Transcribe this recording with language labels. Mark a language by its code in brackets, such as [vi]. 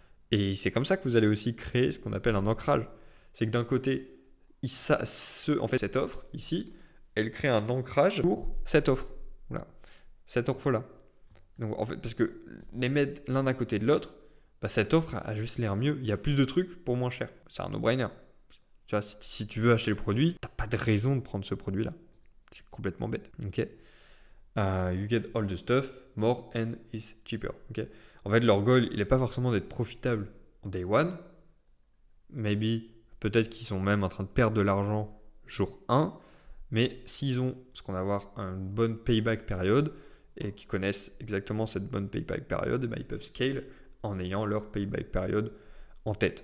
[fr] Et c'est comme ça que vous allez aussi créer ce qu'on appelle un ancrage. C'est que d'un côté, en fait, cette offre ici, elle crée un ancrage pour cette offre. Voilà. Cette offre-là. Donc en fait, parce que les mettre l'un à côté de l'autre, bah, cette offre a juste l'air mieux. Il y a plus de trucs pour moins cher. C'est un no-brainer. Tu vois, si tu veux acheter le produit, tu n'as pas de raison de prendre ce produit-là. C'est complètement bête. Ok. [en] You get all the stuff, more and is cheaper. Okay. [fr] En fait, leur goal, il n'est pas forcément d'être profitable en [en] day one. Maybe, [fr] peut-être qu'ils sont même en train de perdre de l'argent jour 1. Mais s'ils ont ce qu'on va avoir une bonne payback période et qu'ils connaissent exactement cette bonne payback période, ils peuvent scale en ayant leur payback période en tête.